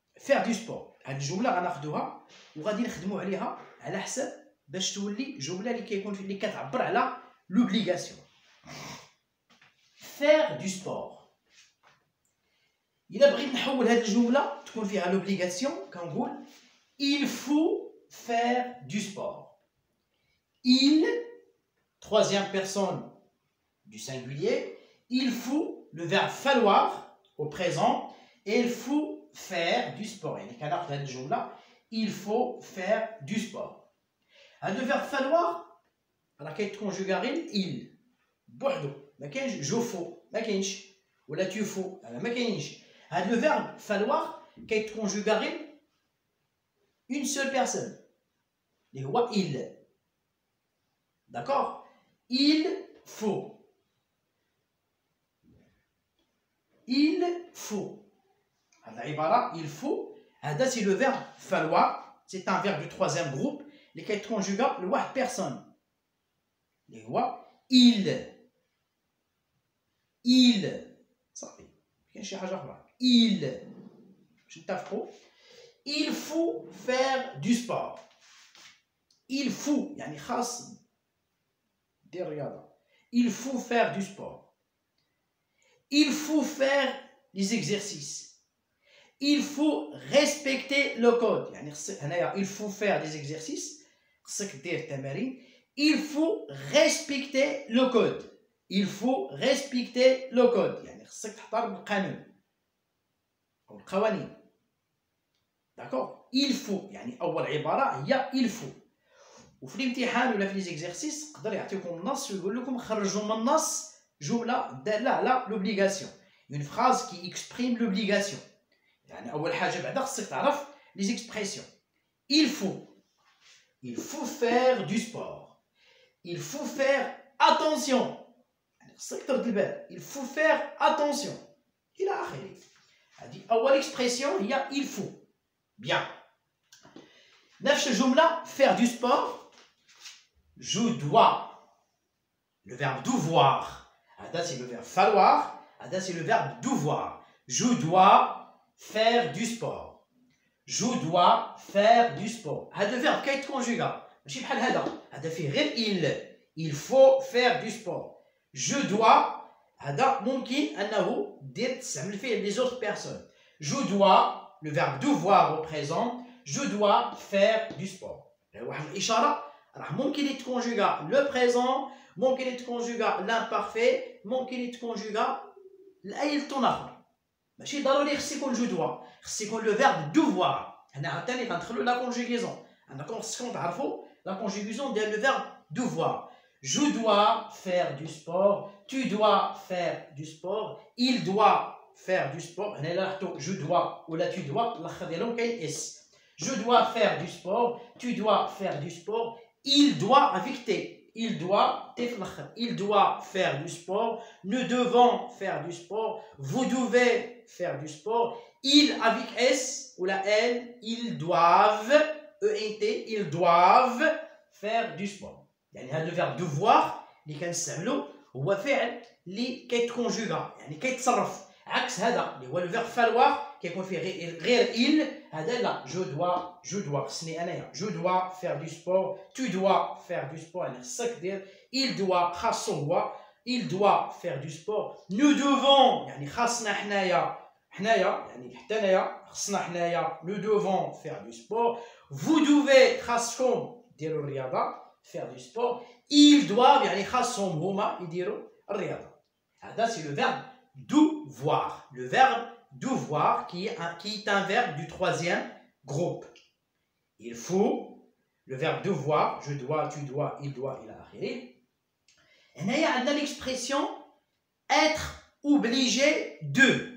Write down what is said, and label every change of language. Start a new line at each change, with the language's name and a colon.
Arabic: فير دو سبور هاد الجمله غناخذوها وغادي نخدموا عليها على حسب باش تولي جمله اللي كيكون اللي كتعبر على لوبليغاسيون. فير دو سبور، إلا بغيت نحول هاد الجملة تكون فيها لوبليغاسيون كنقول
French: il faut faire du sport. Il, troisième personne du singulier,
Arabic: il faut le verbe falloir au présent
French: et il faut faire du sport. يعني كناخذ هاد الجملة
Arabic: il faut faire du sport. هاد le verbe falloir راه كيتكونجوغا غير il بوحدو، ما كاينش جو فو، ما كاينش، ولا تو فو، هذا ما كاينش. هاد
French: le verbe falloir
Arabic: كيتكونجوغا غير
French: une seule personne
Arabic: اللي هو
French: il. D'accord? Il faut. Il faut.
Arabic: هاد العبارة
French: il faut هذا سي le verbe falloir. C'est un verbe du troisième groupe
Arabic: اللي كيتكونجوغا لواحد
French: personne اللي هو il.
Arabic: Il صافي، كاين شي حاجة أخرى. Il باش نتفقوا.
French: Il faut faire du sport. Il faut
Arabic: يعني خاص دير رياضة.
French: Il faut faire du sport. Il faut faire les exercices. Il faut respecter le code.
Arabic: يعني هنايا
French: il faut faire des exercices.
Arabic: خصك دير التمارين.
French: Il faut respecter le code. Il faut respecter le code.
Arabic: يعني خصك تحترم القانون أو القوانين. داكور. Il faut يعني أول عبارة هي
French: il faut.
Arabic: وفي الامتحان ولا في لي زيكزيرسيس يقدر يعطيكم النص ويقول لكم خرجوا من النص جمله داله على لوبليغاسيون اون فراز كي اكسبريم لوبليغاسيون. يعني اول حاجه بعدا خصك تعرف لي زيكسبريسيون.
French: il faut faire du sport. il faut faire attention.
Arabic: يعني خصك ترد البال.
French: il faut faire attention
Arabic: الى اخره. هذه اول اكسبريسيون هي il faut.
French: bien.
Arabic: نفس الجمله
French: faire du sport. Je dois. Le verbe devoir. Ada, c'est le verbe falloir. Ada, c'est le verbe devoir. Je dois faire du sport. Je dois faire du sport.
Arabic: هذا
French: verbe
Arabic: كيت conjugat. ماشي بحال هذا. هذا فيه غير
French: il. Il faut faire du sport. Je dois.
Arabic: هذا ممكن أنه دير تستعمل فيه
French: les autres personnes. Je dois. Le verbe devoir au présent. Je dois faire du sport.
Arabic: واحد الإشارة. راه ممكن يتكونجوغا لو بريزون، ممكن يتكونجوغا لامبارفي، ممكن يتكونجوغا لاي لطون اخر. ماشي ضروري خص يكون جو دوا، خص يكون لو فيرب دوفوار. هنا عاوتاني غندخلو لا كونجوغيزون. عندكم خصكم تعرفوا لا كونجوغيزون ديال لو فيرب دوفوار. جو دوا فير دو سبور، تو دوا فير دو سبور،
French: il doit faire du sport.
Arabic: هنا الا حطو جو دوا ولا تو دوا الاخر ديالهم كاين اس.
French: Je dois faire du sport, tu dois faire du sport. Il doit avec T. Il doit, il doit faire du sport. Nous devons faire du sport. Vous devez faire du sport. Il avec S ou la L, ils doivent, ENT, ils doivent faire du sport.
Arabic: يعني هذا الفيرب
French: devoir
Arabic: اللي كنستعملو هو فعل اللي كيتكونجوغا يعني كيتصرف عكس هذا اللي هو الفيرب
French: falloir
Arabic: كيكون فيه غير il. هذا لا
French: je dois
Arabic: خصني انايا
French: je dois faire du sport, tu dois faire du sport.
Arabic: يعني خصك دير
French: il doit
Arabic: خاصو هو
French: il doit faire du sport. nous devons
Arabic: يعني خاصنا حنايا يعني حتى انايا خصنا حنايا
French: nous devons faire du sport. vous devez
Arabic: خاصكم ديروا الرياضه
French: faire du sport. ils doivent
Arabic: يعني خاصهم هما يديروا الرياضه. هذا سي لو فيرب devoir.
French: Le verbe devoir qui est un verbe du troisième groupe. Il faut, le verbe devoir, je dois, tu dois, il doit, il a arrêté. Et il y a l'expression être obligé de.